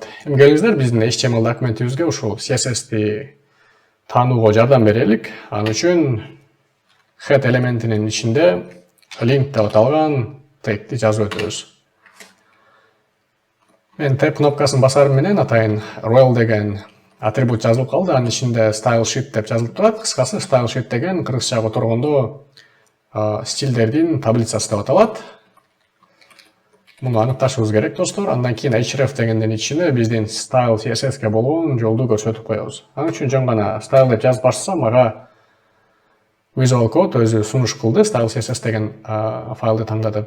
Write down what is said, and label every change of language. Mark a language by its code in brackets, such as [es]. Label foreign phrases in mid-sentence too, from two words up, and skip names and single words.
[ky] Эми келиңиздер, биздин HTML документибизге ушул CSS-ти таанууга жардам берелик. Ал үчүн head элементинин ичинде link деп аталган тегти жазып өтөбүз. Мен tab кнопкасын басарым менен атайын rel деген атрибут жазылып калды. Анын ичинде [en] style sheet [ky] деп жазылып турат. Кыскасы, [en] style sheet [ky] деген кыргызча которгондо стилдердин таблицасы деп аталат. Муну аныкташыбыз керек, достор. Андан кийин href дегендин ичине биздин style CSS-ке болгон жолду көрсөтүп коебуз. Анын үчүн жөн гана style деп жазып башсам, ага Visual Code өзү сунуш кылды, style CSS деген файлды таңда деп.